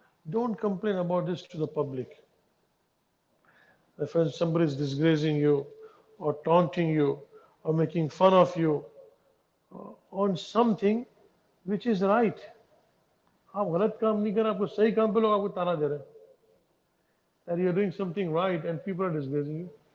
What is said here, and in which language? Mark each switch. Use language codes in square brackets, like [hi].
[en] Don't complain about this to the public. If somebody is disgracing you or taunting you or making fun of you on something which is right. [hi] आप गलत काम नहीं कर रहे, आपको सही काम पे लोग आपको ताना दे रहे हैं. [en] That you're doing something right and people are disgracing you.